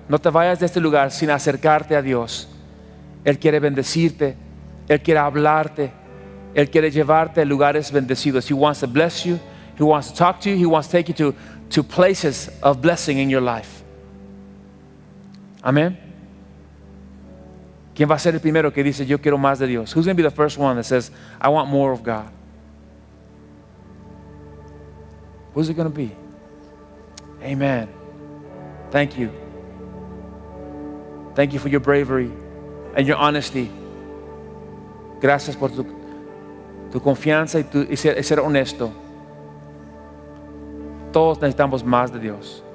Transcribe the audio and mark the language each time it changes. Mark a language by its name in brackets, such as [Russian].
[Spanish] No te vayas de este lugar sin acercarte a Dios. Él quiere bendecirte. Él quiere hablarte. Él quiere llevarte a lugares bendecidos. [English] He wants to bless you. He wants to talk to you. He wants to take you to places of blessing in your life. Amen. [Spanish] ¿Quién va a ser el primero que dice, yo quiero más de Dios? [English] Who's going to be the first one that says, I want more of God? Who's it going to be? Amen. Thank you. Thank you for your bravery and your honesty. [Spanish] Gracias por tu confianza y ser honesto. Todos necesitamos más de Dios.